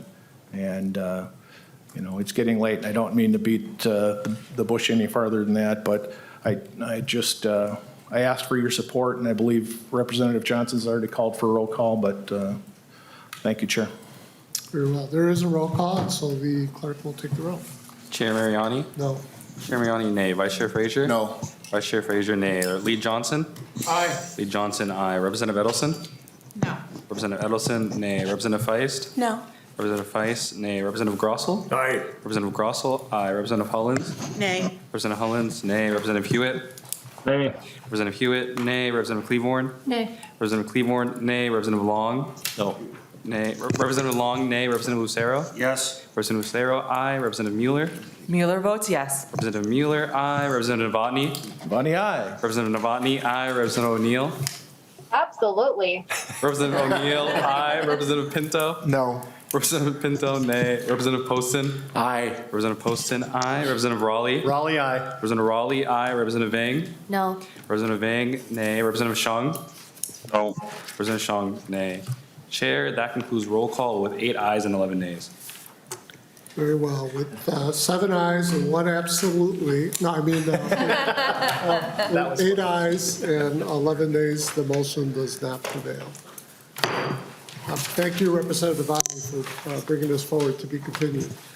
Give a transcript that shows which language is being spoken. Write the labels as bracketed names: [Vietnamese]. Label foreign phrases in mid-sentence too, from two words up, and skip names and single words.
[English] And, it's getting late, and I don't mean to beat the bush any farther than that, but I asked for your support, and I believe Representative Johnson's already called for a roll call, but thank you, Chair. Very well. There is a roll call, and so the clerk will take the roll. Chair Mariani? No. Chair Mariani, nay. Vice Chair Frazier? No. Vice Chair Frazier, nay. Lead Johnson? Aye. Lead Johnson, aye. Representative Edelson? No. Representative Edelson, nay. Representative Feist? No. Representative Feist, nay. Representative Grossel? Aye. Representative Grossel, aye. Representative Hollins? Nay. Representative Hollins, nay. Representative Hewitt? Nay. Representative Hewitt, nay. Representative Cleavorn? Nay. Representative Cleavorn, nay. Representative Long? No. Nay. Representative Long, nay. Representative Lucero? Yes. Representative Lucero, aye. Representative Mueller? Mueller votes yes. Representative Mueller, aye. Representative Novotny? Bonnie, aye. Representative Novotny, aye. Representative O'Neill? Absolutely. Representative O'Neill, aye. Representative Pinto? No. Representative Pinto, nay. Representative Poston? Aye. Representative Poston, aye. Representative Raleigh? Raleigh, aye. Representative Raleigh, aye. Representative Vang? No. Representative Vang, nay. Representative Shung? No. Representative Shung, nay. Chair, that concludes roll call with 8 ayes and 11 nays. Very well. With 7 ayes and 1 absolutely, no, I mean, with 8 ayes and 11 nays, the motion does not prevail. Thank you, Representative Devani, for bringing this forward to be continued.